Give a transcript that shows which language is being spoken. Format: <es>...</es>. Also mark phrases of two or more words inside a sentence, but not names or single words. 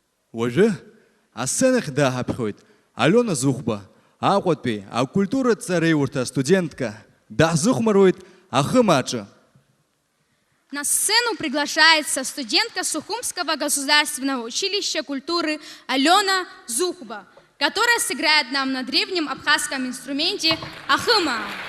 <ab>Уажәы, асценахь дааҳаԥхьоит Алиона Зухба, Аҟәатәи акультуратә ҵареиурҭа студентка, даҳзыхәмаруеит ахымааҿы.</ab> <ru>На сцену приглашается студентка Сухумского государственного училища культуры Алена Зухба, которая сыграет нам на древнем абхазском инструменте ахыма.</ru>